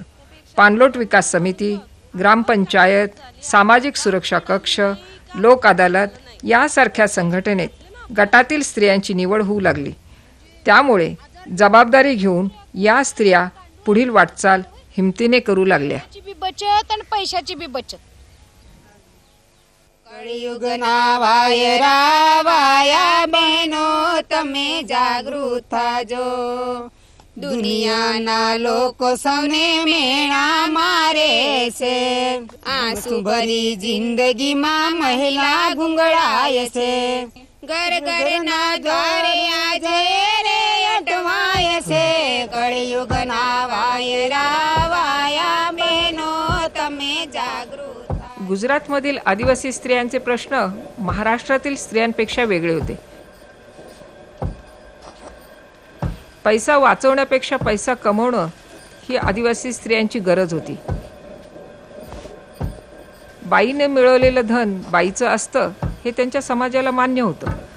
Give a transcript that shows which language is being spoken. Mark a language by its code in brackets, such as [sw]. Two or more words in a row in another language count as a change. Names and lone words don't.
[mr] पाणलोट विकास समिती, ग्रामपंचायत, सामाजिक सुरक्षा कक्ष, लोक अदालत यासारख्या संघटनेत गटातील स्त्रियांची निवड होऊ लागली. त्यामुळे जबाबदारी घेऊन या स्त्रिया पुढील वाटचाल हिमतीने करू लागल्या. बचत आणि पैशाची बी बचत. [gu] કલિયુગ નાવાય રાવાયા બહનો તમે જાગૃત થાજો. દુનિયાના લોકો સૌને મેણા મારે છે. આંસુ ભરી જિંદગીમાં મહિલા ગુંગળાય છે. ઘર ઘરના દ્વારે આજે રે અટવાય છે. કળિયુગ નાવાય રાવાયા બહેનો તમે જાગૃત. [mr] गुजरातमधील आदिवासी स्त्रियांचे प्रश्न महाराष्ट्रातील स्त्रियांपेक्षा वेगळे होते. पैसा वाचवण्यापेक्षा पैसा कमवणं ही आदिवासी स्त्रियांची गरज होती. बाईने मिळवलेलं धन बाईचं असतं हे त्यांच्या समाजाला मान्य होतं.